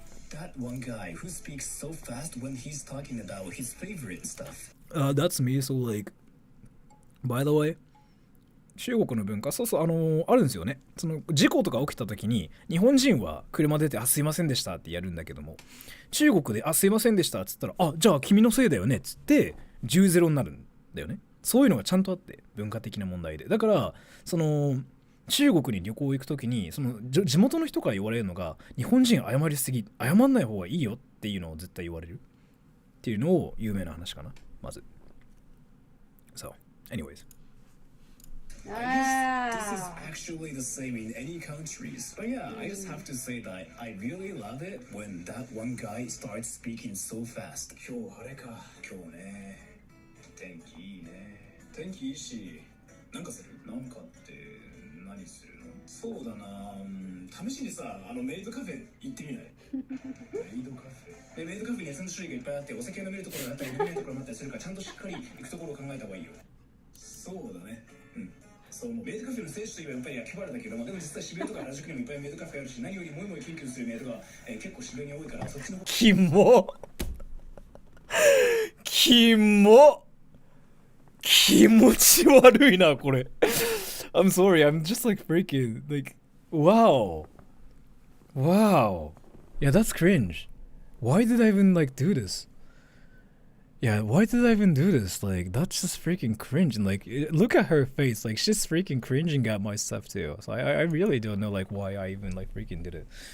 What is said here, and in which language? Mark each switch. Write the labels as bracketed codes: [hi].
[en] That one guy who speaks so fast when he's talking about his favorite stuff. That's me, so like, by the way, [ja] 中国の文化、そうそう、あるんですよね。その事故とか起きた時に、日本人は車出て、あ、すいませんでしたってやるんだけども、中国で、あ、すいませんでしたっつったら、あ、じゃあ君のせいだよねっつって、10-0になるんだよね。そういうのがちゃんとあって、文化的な問題で。だから、その、中国に旅行行く時に、その、地元の人から言われるのが、日本人謝りすぎ、謝んない方がいいよっていうのを絶対言われる。っていうのを有名な話かな、まず。 [en] So, anyways. This is actually the same in any countries. But yeah, I just have to say that I really love it when that one guy starts speaking so fast. [ja] 今日晴れか。今日ね。天気いいね。天気いいし、なんかする？なんかって何するの？そうだな、試しにさ、メイドカフェ行ってみない？メイドカフェ。で、メイドカフェに3種類がいっぱいあって、お酒が飲めるところがあったり飲めないところもあったりするから、ちゃんとしっかり行くところを考えた方がいいよ。そうだね。うん。そう、もうメイドカフェの聖地といえばやっぱり秋葉原だけど、でも実際渋谷とか原宿にもいっぱいメイドカフェあるし、何よりもいもいキュンキュンするメイドが、結構渋谷に多いから、そっちの方。キモキモ気持ち悪いな、これ。 [en] I'm sorry, I'm just like freaking, like, wow. Wow. Yeah, that's cringe. Why did I even like do this? Yeah, why did I even do this? Like, that's just freaking cringe. And like, look at her face. Like, she's freaking cringing at my stuff too. So I really don't know like why I even like freaking did it.